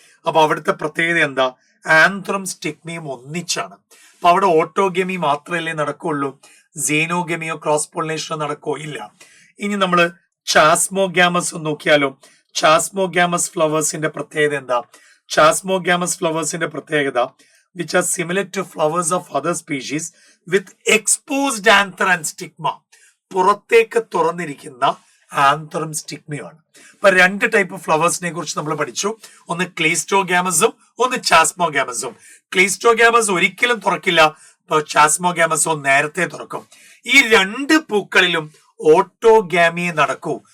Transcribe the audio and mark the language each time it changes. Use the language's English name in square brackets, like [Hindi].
[Malayalam] അപ്പൊ അവിടുത്തെ പ്രത്യേകത എന്താ? ആന്ത്രും സ്റ്റിഗ്മയും ഒന്നിച്ചാണ്. അപ്പൊ അവിടെ ഓട്ടോഗമി മാത്രമല്ലേ നടക്കുള്ളൂ, സീനോഗമിയോ ക്രോസ് പോളിനേഷനോ നടക്കോ? ഇല്ല. ഇനി നമ്മൾ ചാസ്മോഗ്യാമസ് നോക്കിയാലോ. ചാസ്മോഗ്യാമസ് ഫ്ലവേഴ്സിന്റെ പ്രത്യേകത എന്താ? ചാസ്മോഗ്യാമസ് ഫ്ലവേഴ്സിന്റെ പ്രത്യേകത [English] which are similar to flowers of other species with exposed anther and stigma. [Malayalam] പുറത്തേക്ക് തുറന്നിരിക്കുന്ന ആന്തറും സ്റ്റിഗ്മയാണ്. ഇപ്പൊ 2 ടൈപ്പ് ഫ്ലവേഴ്സിനെ കുറിച്ച് നമ്മൾ പഠിച്ചു. ഒന്ന് ക്ലീസ്റ്റോഗ്യാമസും ഒന്ന് ചാസ്മോഗ്യാമസും. ക്ലീസ്റ്റോഗ്യാമസ് ഒരിക്കലും തുറക്കില്ല, ഇപ്പൊ ചാസ്മോഗ്യാമസോ നേരത്തെ തുറക്കും. ഈ 2 പൂക്കളിലും ഓട്ടോഗാമിയെ നടക്കൂ.